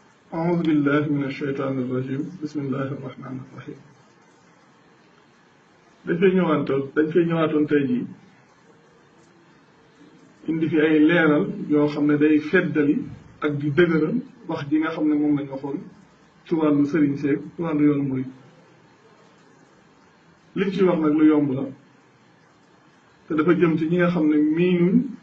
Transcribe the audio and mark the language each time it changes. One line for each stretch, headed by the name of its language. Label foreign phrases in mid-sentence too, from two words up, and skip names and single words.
Arabic: أعوذ بالله من الشيطان الرجيم بسم الله الرحمن الرحيم
Wolof: dañ fay ñëwaatoon tey jii indi fi ay leeral yoo xam ne day feddali ak di dëgëral wax ji nga xam ne moom lañ waxoon ci wàllu sëriñ seeg ci wàllu yoonu murid liñ ci wax nag lu yomb la te dafa jëm ci ñi nga xam ne miinuñ